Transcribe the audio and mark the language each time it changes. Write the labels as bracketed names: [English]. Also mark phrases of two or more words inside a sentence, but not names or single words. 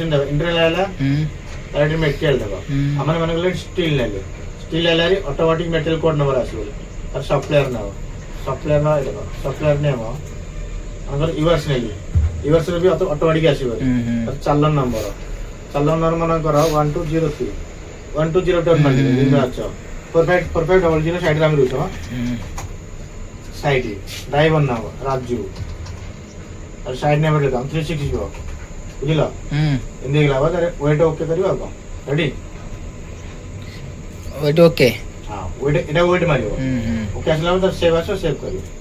[Odia] ଦେବ ଇଣ୍ଟରନାଲ ହେଲା ତାର ଏଠି ମେଟେରିଆଲ ଦେବ ଆମର ମାନେ ଗଲେ ଷ୍ଟିଲ ନେଲେ [English] automatic material code number [Odia] ଆସିବ ତାର ସପ୍ଲାୟର ନେବ ସପ୍ଲାୟର ନେବ ଆମର ୟୁଆର୍ସ ନେଲି ୟୁଆର୍ସ ରେ ବି ଅଟୋମେଟିକ ଆସିବ ଚାଲାଣ ନମ୍ବର ମନେକର 1203 1202 ମାନେ ଆଚ୍ଛା [English] perfect double zero [Odia] ସାଇଡ ରେ ଆମେ ରହୁଛ [English] side driver [Odia] ନାମ ରାଜୁ ଆଉ [English] side name [Odia] ରେ 360 ଯିବ ବୁଝିଲ ଏମିତି ହେଇଗଲା ପରେ [English] weight okay [Odia] କରିବ ଆଉ କଣ ରେଡି [English] weight okay [Odia] ହଁ ୱେଟ ଏଟା ୱେଟ ମାରିବ ଓକେ ଆସିଲା ପରେ ସେଭ୍ ଆସିବ ସେଭ୍ କରିବ